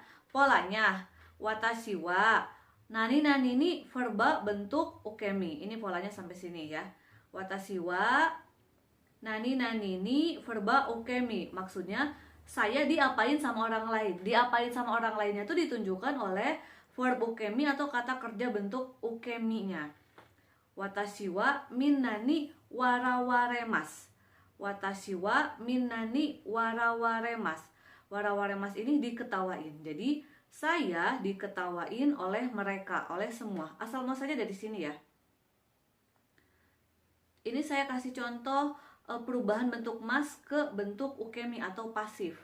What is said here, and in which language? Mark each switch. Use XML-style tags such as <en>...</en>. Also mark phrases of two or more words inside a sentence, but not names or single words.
<id>Polanya</id> <ja>私は何</ja> <id>ini verba bentuk ukemi. Ini polanya sampai sini ya.</id> <ja>私は何</ja> <id>ini verba ukemi. Maksudnya saya diapain sama orang lain. Diapain sama orang lainnya itu ditunjukkan oleh verb ukemi atau kata kerja bentuk ukeminya.</id> <ja>私はみんなに笑われます. 私はみんなに笑われます.</ja> <id>Warawaremas ini diketawain. Jadi saya diketawain oleh mereka, oleh semua. Asal muasalnya dari sini ya. Ini saya kasih contoh perubahan bentuk mas ke bentuk ukemi atau pasif.</id>